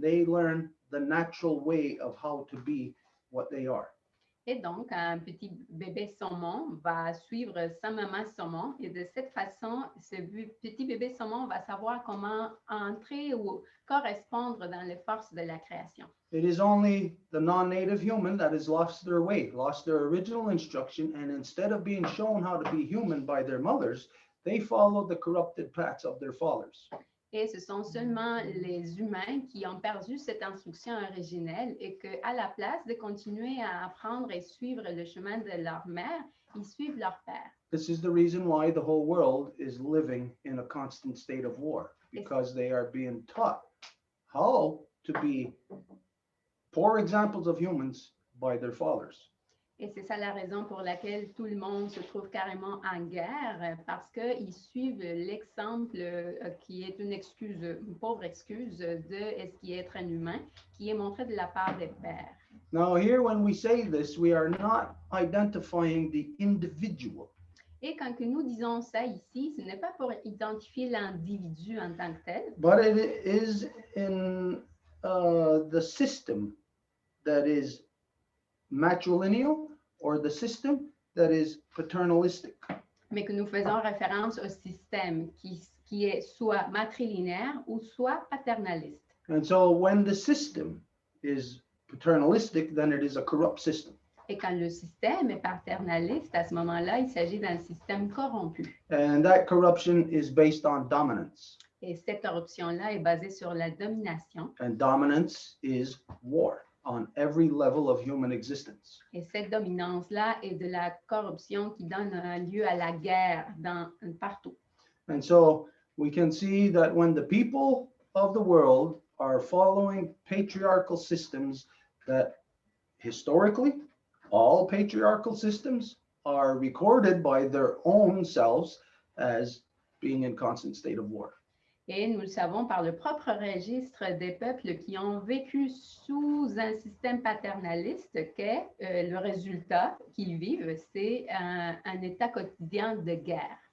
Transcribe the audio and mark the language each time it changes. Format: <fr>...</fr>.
<en>They learn the natural way of how to be what they are.</en> <fr>Et donc, un petit bébé saumon va suivre sa maman saumon et de cette façon, ce petit bébé saumon va savoir comment entrer ou correspondre dans les forces de la création.</fr> <en>It is only the non-native human that has lost their way, lost their original instruction, and instead of being shown how to be human by their mothers, they follow the corrupted paths of their fathers.</en> <fr>Et ce sont seulement les humains qui ont perdu cette instruction originelle et qu'à la place de continuer à apprendre et suivre le chemin de leur mère, ils suivent leur père.</fr> <en>This is the reason why the whole world is living in a constant state of war, because they are being taught how to be poor examples of humans by their fathers.</en> <fr>Et c'est ça la raison pour laquelle tout le monde se trouve carrément en guerre, parce qu'ils suivent l'exemple qui est une pauvre excuse de ce qui est être un humain, qui est montré de la part des pères.</fr> <en>Now here, when we say this, we are not identifying the individual.</en> <fr>Et quand que nous disons ça ici, ce n'est pas pour identifier l'individu en tant que tel,</fr> <en>But it is in the system that is matrilineal or the system that is paternalistic.</en> <fr>mais que nous faisons référence au système qui est soit matrilinéaire ou soit paternaliste.</fr> <en>And so when the system is paternalistic, then it is a corrupt system.</en> <fr>Et quand le système est paternaliste, à ce moment-là, il s'agit d'un système corrompu.</fr> <en>And that corruption is based on dominance.</en> <fr>Et cette corruption-là est basée sur la domination.</fr> <en>And dominance is war on every level of human existence.</en> <fr>Et cette dominance-là est de la corruption qui donne lieu à la guerre partout.</fr> <en>And so we can see that when the people of the world are following patriarchal systems, that historically, all patriarchal systems are recorded by their own selves as being in constant state of war.</en> <fr>Et nous le savons par le propre registre des peuples qui ont vécu sous un système paternaliste que le résultat qu'ils vivent, c'est un état quotidien de guerre.</fr>